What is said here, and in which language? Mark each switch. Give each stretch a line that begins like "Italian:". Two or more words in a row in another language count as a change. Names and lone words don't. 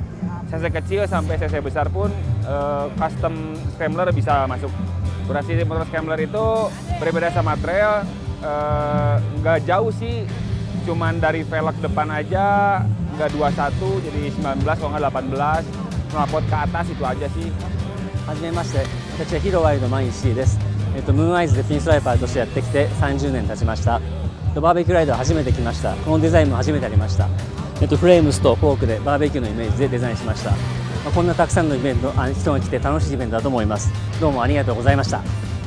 Indonesian: CC kecil sampai CC besar pun custom Scrambler bisa masuk. Durasi motor Scrambler itu berbeda sama trail, nggak jauh sih, cuman dari velg depan aja nggak 21 jadi 19 kalau nggak 18, melapot ke atas itu aja sih.
Japanese: はじめまして、私はヒロワイルドマンイシーです。ムーンアイズでフィンスライパーとしてやってきて30年経ちました。バーベキューライドは初めて来ました。このデザインも初めてやりました。フレームスとフォークでバーベキューのイメージでデザインしました。こんなたくさんのイベント、人が来て楽しいイベントだと思います。どうもありがとうございました。